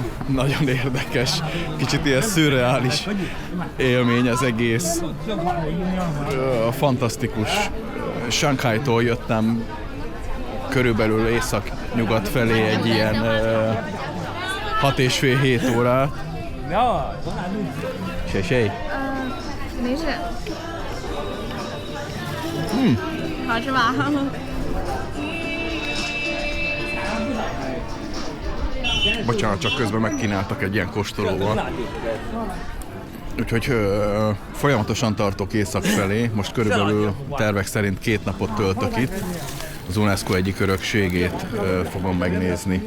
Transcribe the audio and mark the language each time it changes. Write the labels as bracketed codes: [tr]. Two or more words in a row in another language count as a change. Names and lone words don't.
[hu] Nagyon érdekes, kicsit ilyen szürreális élmény az egész. Fantasztikus. Shanghai-tól jöttem körülbelül észak-nyugat felé egy ilyen 6,5-7 órát. Sej. [zh] 没事。好吃吗？ [hu] Bocsánat, csak közben megkínáltak egy ilyen kóstolóval. Úgyhogy folyamatosan tartok észak felé. Most körülbelül tervek szerint 2 napot töltök itt. Az UNESCO egyik örökségét fogom megnézni.